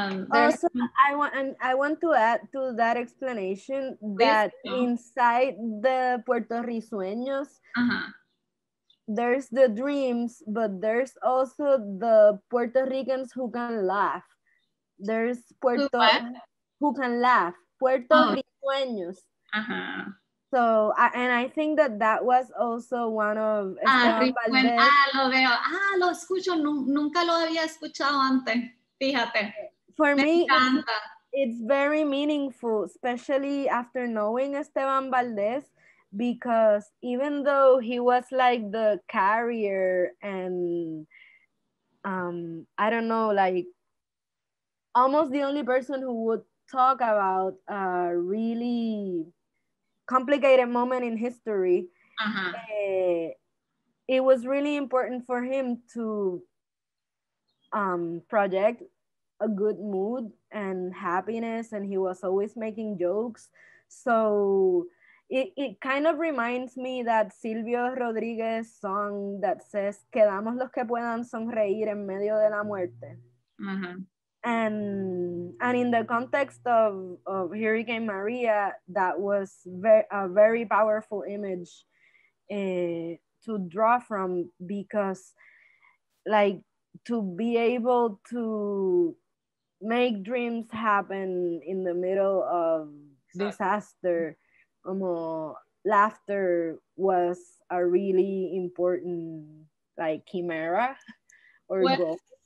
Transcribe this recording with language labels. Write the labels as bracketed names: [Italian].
[English] Also, I want to add to that explanation that inside the Puertorriqueños, there's the dreams, but there's also the Puerto Ricans who can laugh. There's who can laugh, Puertorriqueños. So So, and I think that was also one of Esteban Valdez. [Spanish] Lo veo. Lo escucho, nunca lo había escuchado antes, fíjate. [English] For me, it's very meaningful, especially after knowing Esteban Valdez, because even though he was like the carrier and I don't know, like almost the only person who would talk about a really complicated moment in history, it was really important for him to project a good mood and happiness, and he was always making jokes. So it kind of reminds me that Silvio Rodríguez song that says, quedamos los que puedan sonreír en medio de la muerte. And in the context of Hurricane Maria, that was a very powerful image to draw from, because like to be able to make dreams happen in the middle of disaster, laughter was a really important like chimera or goal.